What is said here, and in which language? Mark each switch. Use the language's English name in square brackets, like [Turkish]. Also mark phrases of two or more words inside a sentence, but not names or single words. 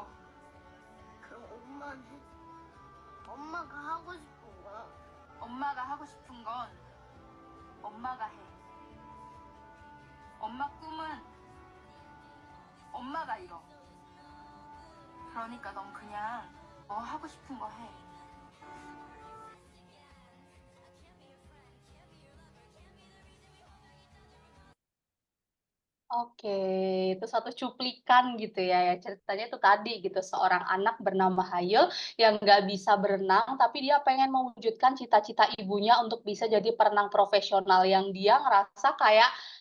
[Korean] 그럼 엄마는? 엄마가 하고 싶은 거. 엄마가 하고 싶은 건 엄마가 해. 엄마 꿈은 엄마가 이뤄. 그러니까 넌 그냥 너 하고 싶은 거 해. [Indonesian] Oke, itu satu cuplikan gitu ya, ceritanya itu tadi gitu, seorang anak bernama Hayul yang nggak bisa berenang, tapi dia pengen mewujudkan cita-cita ibunya untuk bisa jadi perenang profesional, yang dia ngerasa kayak